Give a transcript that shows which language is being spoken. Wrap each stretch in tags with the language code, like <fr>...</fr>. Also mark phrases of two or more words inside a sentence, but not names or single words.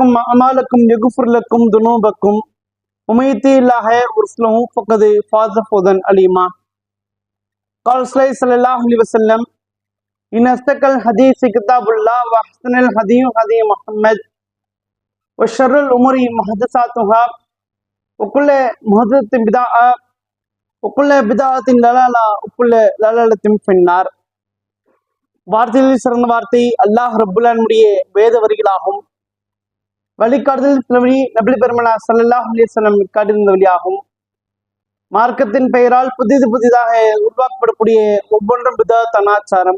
<ar>أعمالكم يغفر لكم ذنوبكم ومن يطع الله ورسوله فقد فاز فوزا عظيما قال صلى الله عليه وسلم إن أصدق الحديث كتاب الله وأحسن الهدي هدي محمد وشر الأمور محدثاتها وكل محدثة بدعة وكل بدعة ضلالة وكل ضلالة في النار.</ar> <ta>வார்த்தையில் சிறந்த வார்த்தை அல்லாஹ் ரப்புல்லானுடைய வேத வரிகளாகும். வழிகாட்டுதல் நபி பெருமானார்</ta> <ar>صلى الله عليه وسلم</ar> <ta>காட்டியிருந்த வழியாகும். மார்க்கத்தின் பெயரால் புதிதாக உருவாக்கப்படக்கூடிய ஒவ்வொன்றும் பிதாத் அனாச்சாரம்.</ta>